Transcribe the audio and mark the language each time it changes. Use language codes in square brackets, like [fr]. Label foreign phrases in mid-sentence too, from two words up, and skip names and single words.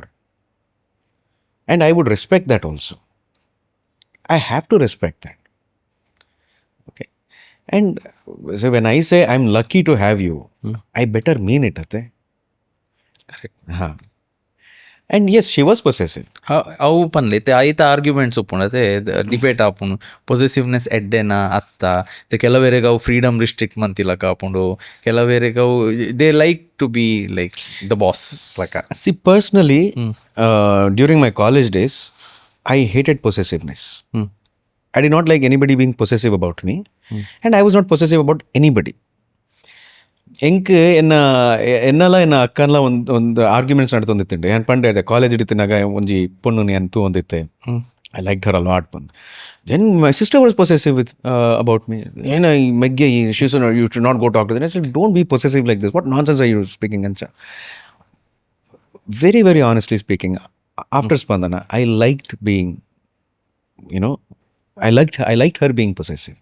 [en] And I would respect that also. I have to respect that. Okay. And so when I say I'm lucky to have you, I better mean it. Correct. And yes, she was possessive. [tcy] ಅವು ಪನ್ಲೈತೆ ಆಯ್ತ ಆರ್ಗ್ಯುಮೆಂಟ್ಸ್ ಒಪ್ಪುಣತೆ ಡಿಬೇಟ್ ಆಪುಂಡು ಪೊಸೆಸಿವ್ನೆಸ್ ಎಡ್ಡೆನಾ ಅತ್ತ ಕೆಲವೇರೆಗೆ ಅವು [en] freedom restrict [tcy] ಮಂತಿಲಕ ಆಪುಂಡು ಕೆಲವೇರೆಗೆ ಅವು [en] they like to be like the boss [tcy] ಲಕ. [en] See, personally, during my college days, I hated possessiveness. I did not like anybody being possessive about me, and I was not possessive about anybody. [tcy] ಎಂಕೆ ಎನ್ನಲ ಅಕ್ಕನ್ಲ ಒಂದು ಆರ್ಗ್ಯುಮೆಂಟ್ಸ್ ನಡ್ತೊಂದಿತ್ತಂಡೆ ಏನು ಪಂಡೆ ಅದೇ ಕಾಲೇಜ್ ಹಿಡಿತಿನಾಗ ಒಂಜಿ ಪೊಣ್ಣು ಏನು ತೂ ಒಂದಿತ್ತೆ. [en] I liked her a lot. Then my sister was possessive about me. She said, you should not go talk to them. I said, don't be possessive like this. What nonsense are you speaking? Very, very honestly speaking, after Spandana, I liked being, I liked her being possessive.